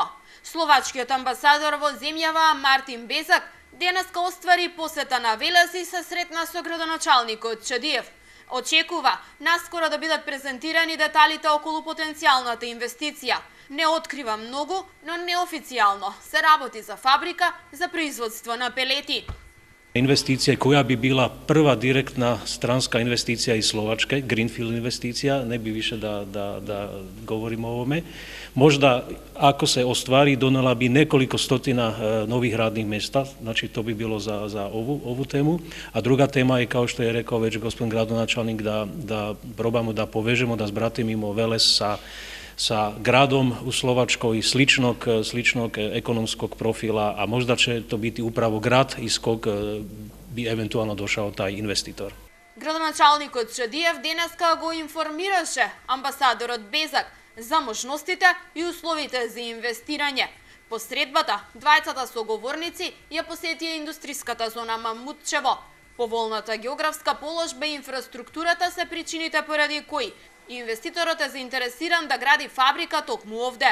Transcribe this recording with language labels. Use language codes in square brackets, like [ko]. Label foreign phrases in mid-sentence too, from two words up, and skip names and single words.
[mk] Словачкиот амбасадор во земјава Мартин Безак денеска оствари посета на Велес и се сретна со градоначалникот Чадиев. Очекува наскоро да бидат презентирани деталите околу потенцијалната инвестиција. Не открива многу, но неофицијално се работи за фабрика за производство на пелети. [sr] Investicija koja bi bila prva direktna stranska investicija iz Slovačke, greenfield investicija, ne bi više da govorimo o ovome. Možda ako se ostvari donela bi nekoliko stotina novih radnih mjesta, znači to bi bilo za ovu temu. A druga tema je, kao što je rekao već gospodin gradonačelnik, da probamo da povežemo, da zbratimimo Veles sa gradom u Slovačkoj sličnog ekonomskog profila, a možda će to biti upravo grad iz kog bi eventualno došao taj investitor. [mk] Градоначалникот Чадиев денеска го информираше амбасадорот Безак за можностите и условите за инвестирање. По средбата, двајцата соговорници ја посетија индустриската зона Мамутчево. Поволната географска положба и инфраструктурата се причините поради кои инвеститорот е заинтересиран да гради фабрика токму овде.